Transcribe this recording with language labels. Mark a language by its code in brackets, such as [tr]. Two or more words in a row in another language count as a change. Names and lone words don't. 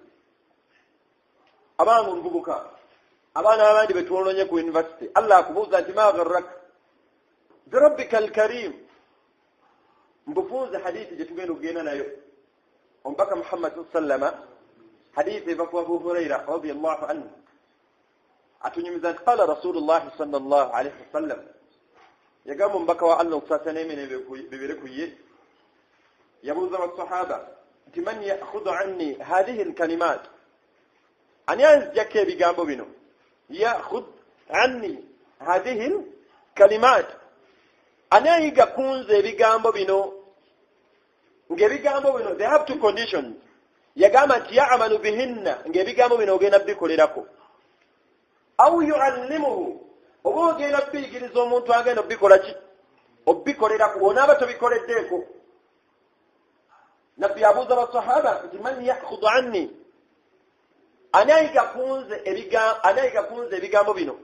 [lg] Abaana omuvubuka, abaana abandi betwolonye ku university, Allah akubuuza nti [ar] ما غرك بربك الكريم. [lg] Mbufunze hadithi gye tugenda okugenda nayo. Omubaka Muhammad sallama, hadithi eva ku Abu Huraira [ar] رضي الله عنه, [lg] atunyumiza nti [ar] قال رسول الله صلى الله عليه وسلم, [lg] yagamba omubaka wa Allah okusasa n'emene bibere ku ye, yabuuza basahaba nti [ar] من يأخذ عني هذه الكلمات, [lg] ani anzijjako ebigambo bino. [ar] يأخذ عني هذه الكلمات, [lg] ani ayiga kunze ebigambo bino. Ng'ebigambo bino [en] they have two conditions. [lg] Yagamba nti [ar] يعمل بهن, [lg] ng'ebigambo bino ogenda bikolerako. [ar] أو يعلمه, [lg] oba ogenda biyigiriza omuntu agenda obikola ki? Obikolerako, onaaba tobikoleddeeko. Nabbi abuuza basahaba nti [ar] من يأخذ عني, [lg] ani ayiga kunze ebigambo bino.